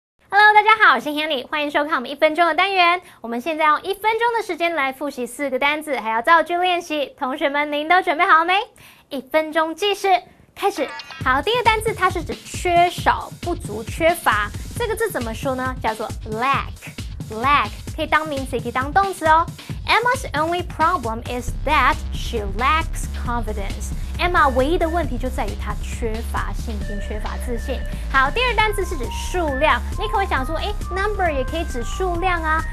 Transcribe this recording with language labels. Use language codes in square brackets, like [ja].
[zh] Hello， 大家好，我是 Hanny， 欢迎收看我们1分钟的单元。我们现在用1分钟的时间来复习4个单字，还要造句练习。同学们，您都准备好了没？1分钟计时开始。好，第一个单字它是指缺少、不足、缺乏。这个字怎么说呢？叫做 lack。lack 可以当名词，也可以当动词哦。 [en] Emma's only problem is that she lacks confidence. [zh] Emma 唯一的问题就在于她缺乏信心，缺乏自信。好，第二单词是指数量，你可能会想说，number 也可以指数量啊。